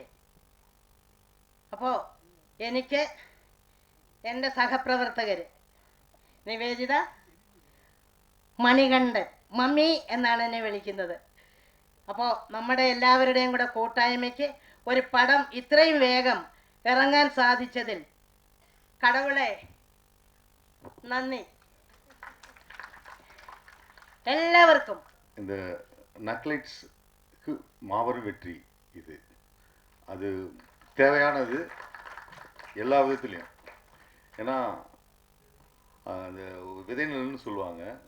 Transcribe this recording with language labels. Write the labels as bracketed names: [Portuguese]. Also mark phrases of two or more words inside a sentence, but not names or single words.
[Malayalam] അപ്പോൾ എനിക്ക് എൻ്റെ സഹപ്രവർത്തകർ നിവേദിത, മണികണ്ഠൻ, മമ്മി എന്നാണ് എന്നെ വിളിക്കുന്നത്. അപ്പോൾ നമ്മുടെ എല്ലാവരുടെയും കൂടെ കൂട്ടായ്മയ്ക്ക് ഒരു പടം ഇത്രയും വേഗം ഇറങ്ങാൻ സാധിച്ചതിൽ കടവുളെ നന്ദി. [Tamil] எல்லாருக்கும் இந்த நக்லைட்ஸ்க்கு மாபெரும் வெற்றி இது. அது தேவையானது எல்லா விதத்துலேயும். ஏன்னா அந்த விதைநிலன்னு சொல்லுவாங்க.